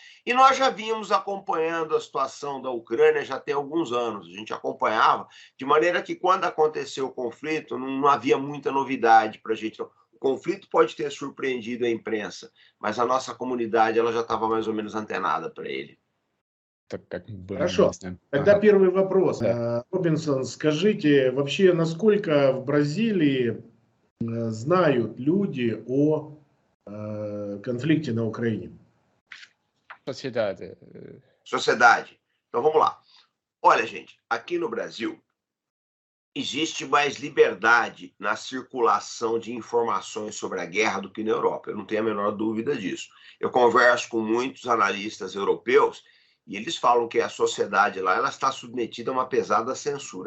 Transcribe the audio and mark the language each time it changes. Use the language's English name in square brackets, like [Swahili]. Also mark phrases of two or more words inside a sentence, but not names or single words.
[Portuguese] E nós já vínhamos acompanhando a situação da Ucrânia já tem alguns anos. A gente acompanhava de maneira que, quando aconteceu o conflito, não havia muita novidade para a gente. O conflito pode ter surpreendido a imprensa, mas a nossa comunidade ela já estava mais ou menos antenada para ele. [Russian] Так как были Хорошо. известны. Тогда Ага. первый вопрос. Да. Робинсон, скажите, вообще, насколько в Бразилии знают люди о конфликте на Украине? [Portuguese] Sociedade. Sociedade. Então vamos lá. Olha, gente, aqui no Brasil existe mais liberdade na circulação de informações sobre a guerra do que na Europa. Eu não tenho a menor dúvida disso. Eu converso com muitos analistas europeus e eles falam que a sociedade lá ela está submetida a uma pesada censura.